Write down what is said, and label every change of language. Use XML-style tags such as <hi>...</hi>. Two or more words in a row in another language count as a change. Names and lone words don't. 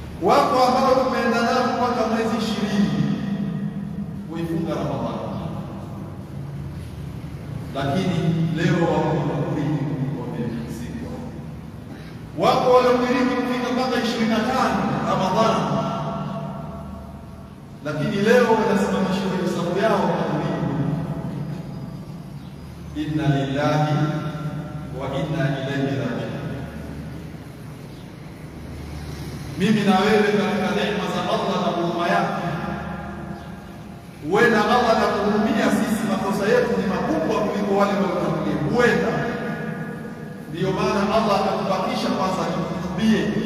<sw>Wako ambao tumeenda nao mpaka mwezi 20 kuifunga Ramadhani, lakini leo wamediriki wamezikwa. Wako waliodiriki kufika mpaka 25 Ramadhani, lakini leo wanasimamishwa hesabu yao kwa</sw> <ar>إنا لله وإنا إليه راجعون.</ar> <sw>Mimi na wewe katika neema za Allah na huruma yake, huenda Allah atakuhurumia sisi, makosa yetu ni makubwa kuliko wale waliotangulia. Huenda ndiyo maana Allah atakubakisha kwanza tukutubie.</sw>